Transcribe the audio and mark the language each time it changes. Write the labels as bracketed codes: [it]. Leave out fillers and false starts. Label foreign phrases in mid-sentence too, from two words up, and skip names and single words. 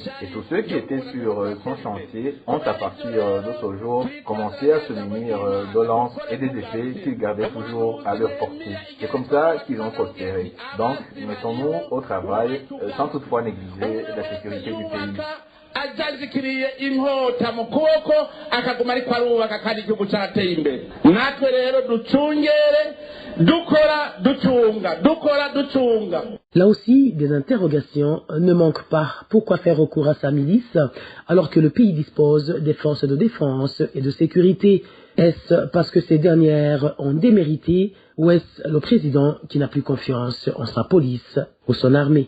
[fr] Et tous ceux qui étaient sur son chantier ont à partir de ce jour commencé à se munir de lances et des épées qu'ils gardaient toujours à leur portée. C'est comme ça qu'ils ont prospéré. Donc, mettons-nous au travail sans toutefois négliger la sécurité du pays. [rn] ajazikiriye inkota mu kuboko akaguma ariko arubaka kandi igihugu cyateye imbere. Natwe rero ducungere dukora ducunga. [fr] Là aussi, des interrogations ne manquent pas. Pourquoi faire recours à sa milice alors que le pays dispose des forces de défense et de sécurité? Est-ce parce que ces dernières ont démérité ou est-ce le président qui n'a plus confiance en sa police ou son armée?